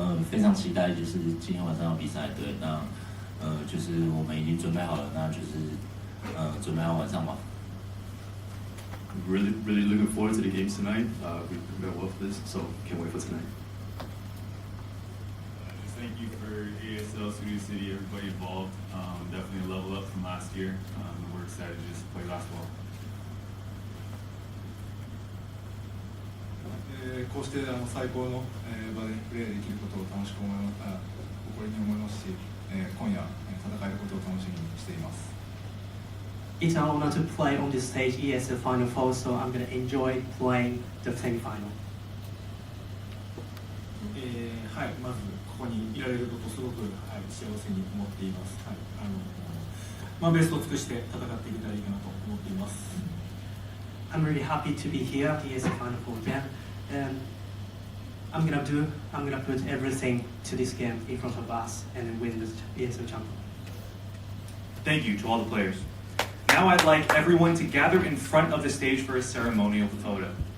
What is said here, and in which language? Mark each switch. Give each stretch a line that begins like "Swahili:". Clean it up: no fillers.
Chinese: 非常期待就是今天晚上要比赛，对，那就是我们已经准备好了，那就是准备好晚上吧。
English: Really looking forward to the games tonight. We prepared well for this, so can't wait for tonight. Just thank you for EASL, Studio City, everybody involved. Definitely a level up from last year. We're excited to just play basketball.
Japanese: こうして最高の場でプレーできることを楽しく誇りに思いますし、今夜戦えることを楽しみにしています。
English: It's an honor to play on this stage, EASL Final Four, so I'm going to enjoy playing the semi-final.
Japanese: はい、まずここにいられることをすごく、幸せに思っています。ベストを尽くして戦っていけたらいいかなと思っています。
English: I'm really happy to be here. EASL Final Four again, and I'm gonna put everything to this game in front of us and then win this EASL champion. Thank you to all the players. Now I'd like everyone to gather in front of the stage for a ceremonial photo.